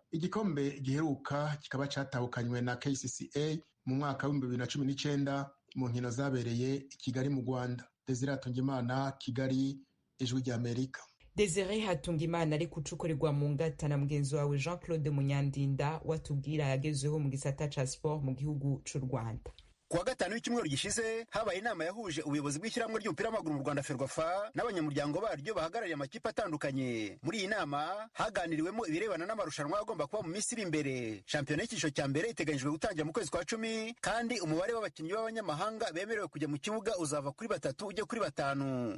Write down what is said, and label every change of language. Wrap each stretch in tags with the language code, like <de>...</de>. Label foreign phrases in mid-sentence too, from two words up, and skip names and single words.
<rn>Igikombe giheruka kikaba catahukanywe na KCCA mu mwaka wa 2019 mu nkino zabereye i Kigali mu Rwanda.</rn> <rw>Desire Hatungimana, Kigali, Ijwi ry'Amerika.</rw> <rn>Desire Hatungimana ari kucukurirwa mu ngata na mugenzi wawe Jean-Claude Munyandinda watubwira yagezeho mu gisata ca sport mu gihugu c'u Rwanda.</rn> <rw>Kuwa gatanu w'icyumweru gishize habaye inama yahuje ubuyobozi bw'ishyirahamwe ry'umupira w'amaguru mu Rwanda Ferwafa n'abanyamuryango baryo bahagarariye amakipe atandukanye. Muri iyi nama haganiriwemo ibirebana n'amarushanwa agomba kuba mu minsi iri imbere. Shampiyona y'icyiciro cya mbere iteganyijwe gutangira mu kwezi kwa 10 kandi umubare w'abakinnyi b'abanyamahanga bemerewe kujya mu kibuga uzava kuri 3 ujye kuri 5.</rw>